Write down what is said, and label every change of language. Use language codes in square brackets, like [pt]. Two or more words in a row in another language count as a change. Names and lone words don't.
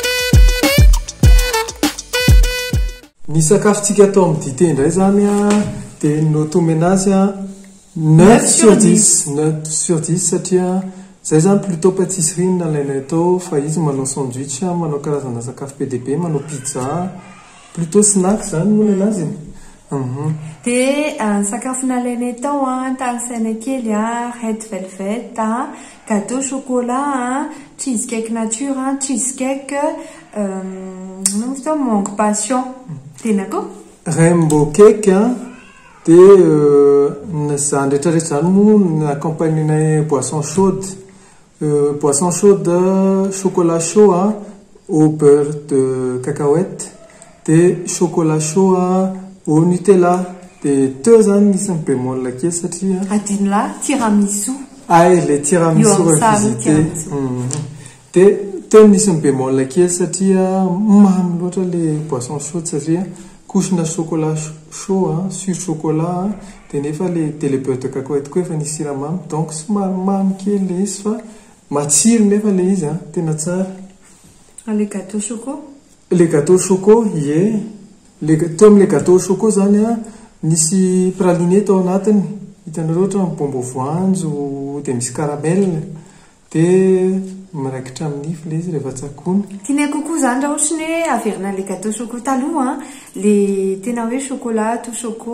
[mg] Ny sakafontsika atao amin'ny dité indray zany dia notomena azy a 9/10 satria zay zany [fr] plutôt pâtisserie [mg] nalainay atao fa izy manao sandwich manao karazana sakafo be dia be manao pizza [fr] plutôt snack [mg] zany moa anazy dia sakafo nalainay tao tany saina kely [en] red velvet [fr] gâteau chocolat cheesecake nature cheesecake mangue passion [mg] tena koa [en] rainbow cake [mg] dia zany rehetrarehetra zany moa accompagninay [fr] boisson chaude chocolat chaud au beurre de cacahuète [mg] dia [fr] chocolat chaud au Nutella [mg] dia teo zany nisy bémol kely satria adino la tiramisu [fr] le tiramisu revisité [mg] dia teo nisy bémol kely satria mamy loatra [fr] le boisson chaude [mg] satria kosina [fr] chocolat chaud sur chocolat [mg] dia nefa [fr] le beurre de cacahuète [mg] koa efa nisy siramamy donc somary mamy kely le izy fa matsiro nefa le izy tena tsara [fr] le gâteau choco le gâteau choco [mg] teo amin' [fr] le gâteau choco [mg] zany nisy praliné tao anatiny hitanareo ohatra bombo voanjo dia misy caramel dia miraikitra amin'nify le izy rehefa tsakona tianay kokoa zany raha ohatra ny hoe averina [fr] le gâteau choco [mg] taloha le tena hoe [fr] chocolat tout choco